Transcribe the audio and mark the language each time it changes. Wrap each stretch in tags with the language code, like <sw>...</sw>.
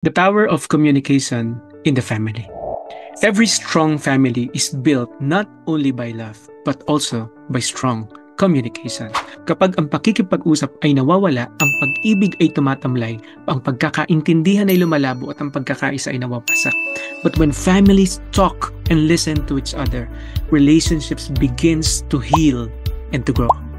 <en>The power of communication in the family. Every strong family is built not only by love, but also by strong communication.</en> <tl>Kapag ang pakikipag-usap ay nawawala, ang pag-ibig ay tumatamlay, ang pagkakaintindihan ay lumalabo at ang pagkakaisa ay nawawasak.</tl> <en>But when families talk and listen to each other, relationships begins to heal and to grow.</en>